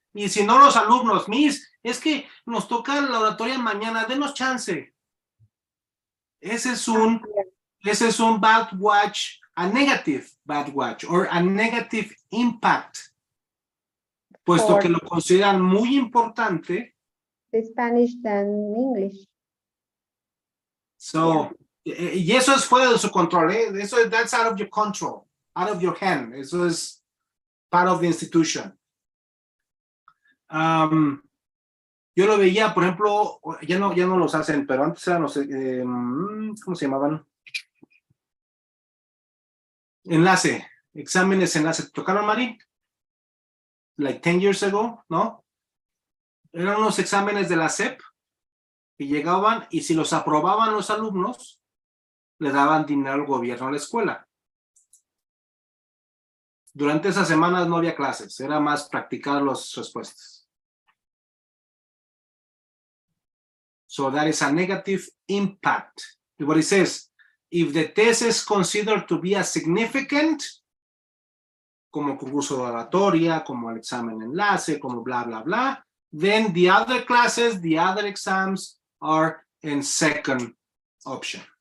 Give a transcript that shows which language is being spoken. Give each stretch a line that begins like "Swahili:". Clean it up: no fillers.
Spanish: Y si no, los alumnos, Miss, es que nos toca la oratoria mañana, denos chance. Ese es un
English: bad watch, a negative bad watch, or a negative impact.
Spanish: Puesto que lo consideran muy importante.
English: The Spanish than English.
Spanish: So, y eso es fuera de su control, ¿eh?
English: That's out of your control, out of your hand.
Spanish: Eso es
English: part of the institution.
Spanish: Yo lo veía, por ejemplo, ya no los hacen, pero antes eran los, ¿cómo se llamaban? Enlace, exámenes enlace. ¿Te tocaron, Mari?
English: Like 10 years ago,
Spanish: ¿no? Eran unos exámenes de la SEP que llegaban y si los aprobaban los alumnos, le daban dinero al gobierno a la escuela. Durante esas semanas no había clases, era más practicar las respuestas.
English: So that is a negative impact. What it says, if the test is considered to be a significant,
Spanish: como concurso de oratoria, como el examen enlace, como bla, bla,
English: bla, then the other classes, the other exams are in second option.